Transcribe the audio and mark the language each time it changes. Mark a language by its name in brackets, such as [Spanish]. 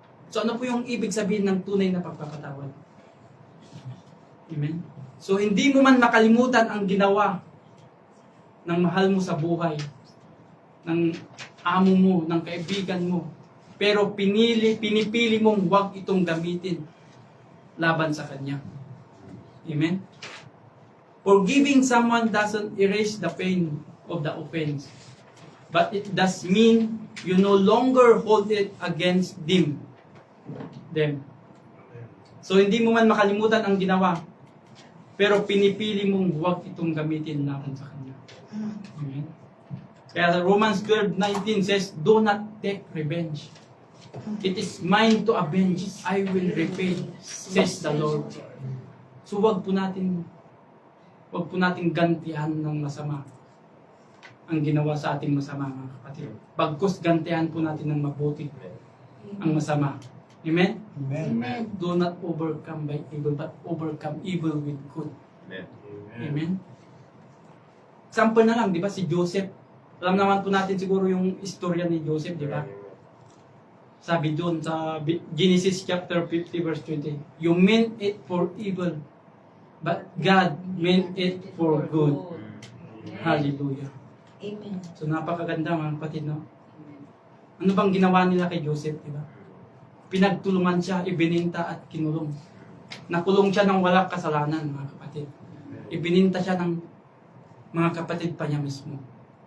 [Filipino] So ano po yung ibig sabihin ng tunay na pagpapatawad? Amen? So hindi mo man makalimutan ang ginawa ng mahal mo sa buhay, ng amo mo, ng kaibigan mo, pero pinipili mong huwag itong gamitin laban sa kanya. Amen? [English] Forgiving someone doesn't erase the pain of the offense, but it does mean you no longer hold it against them. [Filipino] So hindi mo man makalimutan ang ginawa, pero pinipili mong huwag itong gamitin laban sa kanya. Amen? Kaya [English] Romans 12:19 says, do not take revenge. It is mine to avenge. I will repay, says the Lord. [Filipino] So wag po natin gantihan ng masama ang ginawa sa ating masama, mga kapatid. Bagkus gantihan po natin ng mabuti ang masama. Amen? Amen. [English] Do not overcome by evil, but overcome evil with good. Amen? [Filipino] Example na lang, di ba, si Joseph. Alam naman po natin siguro yung istorya ni Joseph, di ba? Sabi doon sa [English] Genesis chapter 50 verse 20, you meant it for evil, but God meant it for good. Hallelujah. Amen. [Filipino] So napakaganda, mga kapatid, no? Ano bang ginawa nila kay Joseph, di ba? Pinagtulungan siya, ibininta at kinulong. Nakulong siya ng walang kasalanan, mga kapatid. Ibininta siya ng mga kapatid pa niya mismo.